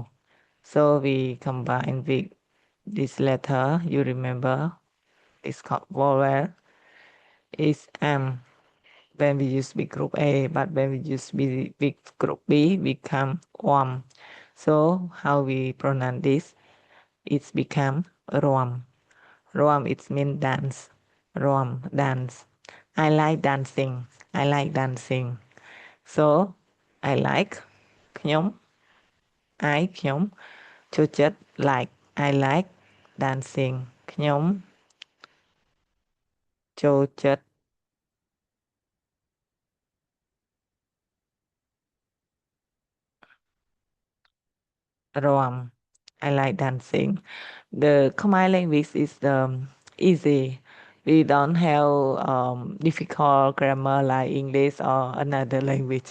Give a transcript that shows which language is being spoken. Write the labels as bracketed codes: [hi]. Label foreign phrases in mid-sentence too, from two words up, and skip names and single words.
[en] so we combine with this letter you remember it's called vowel is when we use big group A, but when we use big group B, become warm. So how we pronounce this? It's become rom. Rom it means dance. Rom dance. I like dancing. I like dancing. So I like ខ្ញុំ I [km] ខ្ញុំចូលចិត្ត [en] like I like dancing [km] ខ្ញុំចូលចិត្ត [en] Rom. I like dancing. The Khmer language is easy. We don't have difficult grammar like English or another language.